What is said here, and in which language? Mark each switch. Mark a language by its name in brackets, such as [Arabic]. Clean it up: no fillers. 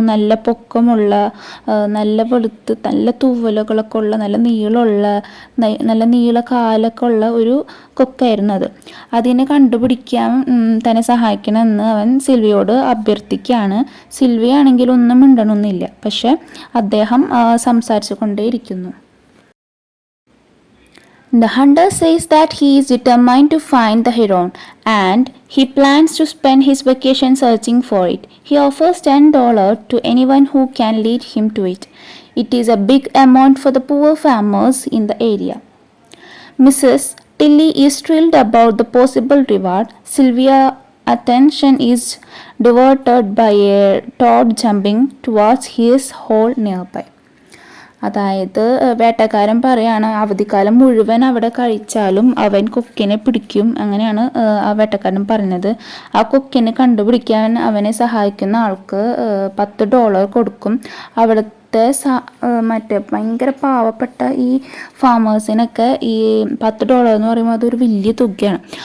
[Malayalam] നല്ല പൊക്കമുള്ള, നല്ല വെളുത്ത്, നല്ല തൂവലുകളൊക്കെ ഉള്ള, നല്ല നീളമുള്ള, നല്ല നീള കാലൊക്കെ ഉള്ള ഒരു കൊക്കായിരുന്നു അത്. അതിനെ കണ്ടുപിടിക്കാൻ തന്നെ സഹായിക്കണമെന്ന് അവൻ സിൽവിയോട് അഭ്യർത്ഥിക്കുകയാണ്. സിൽവിയ ആണെങ്കിൽ ഒന്നും മിണ്ടണമെന്നില്ല. പക്ഷെ അദ്ദേഹം സംസാരിച്ചു കൊണ്ടേയിരിക്കുന്നു. [English] The hunter says that he is determined to find the heron and he plans to spend his vacation searching for it. He offers $10 to anyone who can lead him to it. It is a big amount for the poor farmers in the area. Mrs. Tilly is thrilled about the possible reward. Sylvia's attention is diverted by a toad jumping towards his hole nearby. [Malayalam] അതായത് വേട്ടക്കാരൻ പറയാണ്, അവധിക്കാലം മുഴുവൻ അവിടെ കഴിച്ചാലും അവൻ കൊക്കിനെ പിടിക്കും. അങ്ങനെയാണ് ആ വേട്ടക്കാരൻ പറഞ്ഞത്. ആ കൊക്കിനെ കണ്ടുപിടിക്കാൻ അവനെ സഹായിക്കുന്ന ആൾക്ക് $10 കൊടുക്കും. അവിടുത്തെ മറ്റേ ഭയങ്കര പാവപ്പെട്ട ഈ ഫാമേഴ്സിനൊക്കെ ഈ $10 എന്ന് പറയുമ്പോൾ അതൊരു വലിയ തുകയാണ്.